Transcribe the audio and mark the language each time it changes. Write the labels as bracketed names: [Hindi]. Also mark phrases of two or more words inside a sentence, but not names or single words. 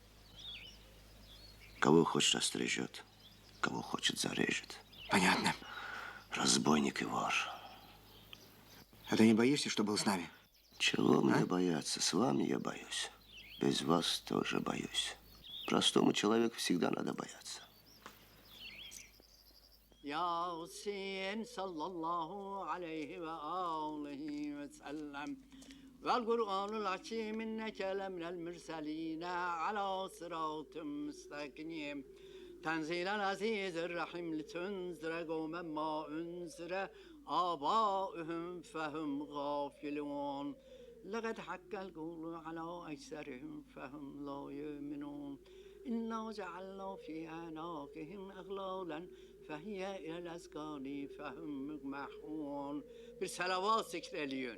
[Russian] Кого хочет острижет, кого хочет зарежет. Понятно. Разбойник и вор. А ты не боишься, что был с нами? Чего мне бояться? С вами я боюсь. Без вас тоже боюсь. Простому человеку всегда надо бояться. [Arabic] ياسين صلى الله عليه وآله وسلم والقرآن الحكيم إنك لمن المرسلين على صراط مستقيم تنزيل العزيز الرحيم لتنذر قوما ما أنذر آباؤهم فهم غافلون لقد حق القول على أكثرهم فهم لا يؤمنون إنا جعلنا في أعناقهم أغلالا فهي إلى الأذقان فهم مقمحون بالصلوات zikrediyor.